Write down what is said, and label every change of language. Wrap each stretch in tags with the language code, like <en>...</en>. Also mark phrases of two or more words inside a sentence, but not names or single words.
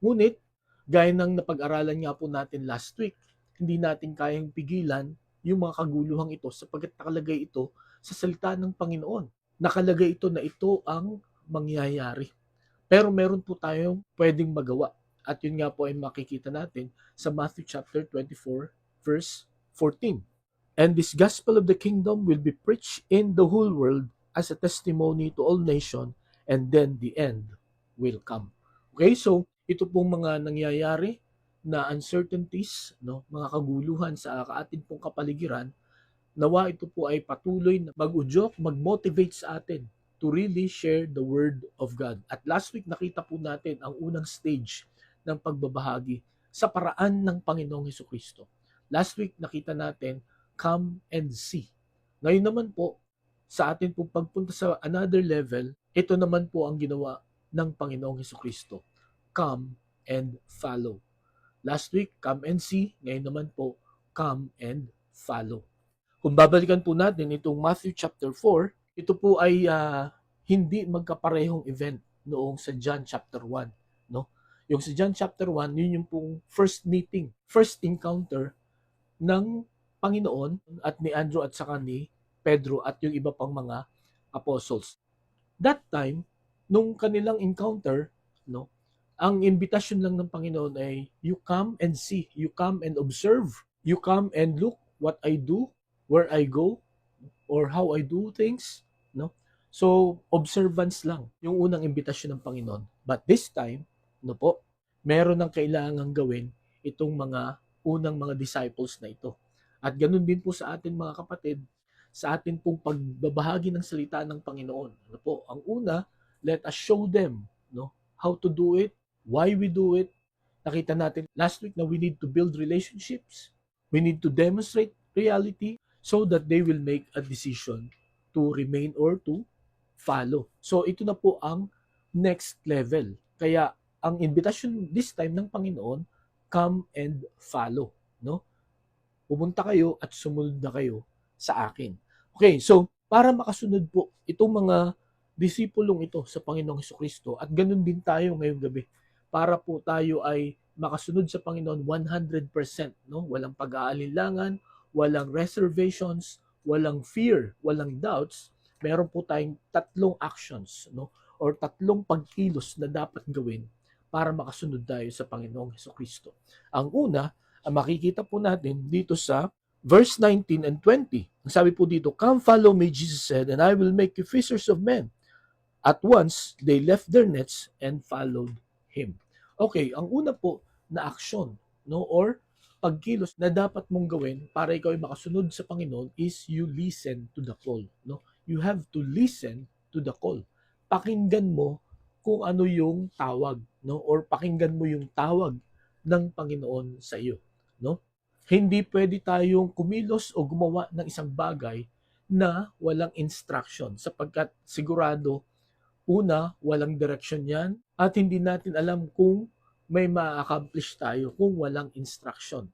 <tl>Ngunit, gaya ng napag-aralan nga po natin</tl> <en>last week,</en> <tl>hindi natin kayang pigilan yung mga kaguluhang ito sapagkat nakalagay ito sa salita ng Panginoon. Nakalagay ito na ito ang mangyayari. Pero meron po tayong pwedeng magawa. At yun nga po ay makikita natin sa Matthew chapter 24, verse 14.</tl> <en>And this gospel of the kingdom will be preached in the whole world as a testimony to all nations, and then the end will come.</en> <tl>Okay, so ito pong mga nangyayari na uncertainties, no, mga kaguluhan sa ating pong kapaligiran, nawa ito po ay patuloy na mag-udyok, mag-motivate sa atin</tl> <en>to really share the Word of God.</en> <tl>At</tl> <en>last week</en> <tl>nakita po natin ang unang stage ng pagbabahagi sa paraan ng Panginoong Hesukristo. Last week nakita natin,</tl> <en>come and see.</en> <tl>Ngayon naman po, sa atin po pagpunta sa</tl> <en>another level,</en> <tl>ito naman po ang ginawa ng Panginoong Hesukristo.</tl> <en>Come and follow. Last week, come and see.</en> <tl>Ngayon naman po,</tl> <en>come and follow.</en> <tl>Kung babalikan po natin itong Matthew chapter 4, ito po ay hindi magkaparehong event noong sa John chapter 1. No? Yung sa John chapter 1, yun yung pong</tl> <en>first meeting, first encounter</en> <tl>ng Panginoon at ni Andrew at saka ni Pedro at yung iba pang mga apostles.</tl> <en>That time,</en> <tl>nung kanilang encounter, no, ang invitation lang ng Panginoon ay</tl> <en>you come and see, you come and observe, you come and look what I do, where I go, or how I do things, no?</en> <tl>So, observance lang yung unang imbitasyon ng Panginoon.</tl> <en>But this time,</en> <tl>no po, meron ng kailangang gawin itong mga unang mga disciples na ito. At ganun din po sa atin mga kapatid, sa atin pong pagbabahagi ng salita ng Panginoon. Ano po? Ang una,</tl> <en>let us show them, no, how to do it, why we do it.</en> <tl>Nakita natin</tl> <en>last week na we need to build relationships. We need to demonstrate reality so that they will make a decision to remain or to follow.</en> <tl>So ito na po ang</tl> <en>next level.</en> <tl>Kaya ang invitation</tl> <en>this time</en> <tl>ng Panginoon,</tl> <en>come and follow, no?</en> <tl>Pumunta kayo at sumunod na kayo sa akin. Okay, so para makasunod po itong mga disipulong ito sa Panginoong Hesukristo at ganun din tayo ngayong gabi para po tayo ay makasunod sa Panginoon 100%, no? Walang pag-aalinlangan, walang reservations, walang fear, walang doubts. Meron po tayong tatlong actions, no? Or tatlong pagkilos na dapat gawin para makasunod tayo sa Panginoong Hesukristo. Ang una, ang makikita po natin dito sa verse 19 and 20. Ang sabi po dito,</tl> <en>come follow me, Jesus said, and I will make you fishers of men. At once, they left their nets and followed him.</en> <tl>Okay, ang una po na aksyon, no, or pagkilos na dapat mong gawin para ikaw ay makasunod sa Panginoon</tl> <en>is you listen to the call,</en> <tl>no?</tl> <en>You have to listen to the call.</en> <tl>Pakinggan mo kung ano yung tawag, no? Or pakinggan mo yung tawag ng Panginoon sa iyo, no? Hindi pwede tayong kumilos o gumawa ng isang bagay na walang instruction sapagkat sigurado una, walang direction yan at hindi natin alam kung may ma-accomplish tayo kung walang instruction.</tl>